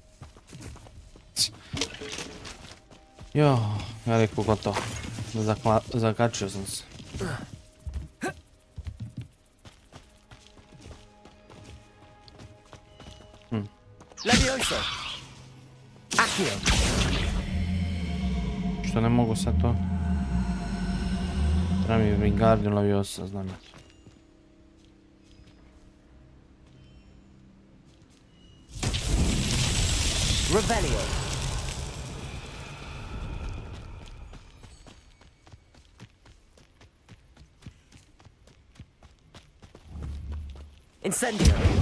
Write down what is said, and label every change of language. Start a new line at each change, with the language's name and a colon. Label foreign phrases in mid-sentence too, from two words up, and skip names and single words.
Croatian: Jo, veliko gotovo. Zakačio sam se. Levioso. Accio. Što ne mogu sad to? Treba mi Wingardium Leviosa, znam ja. Revelio. Incendio.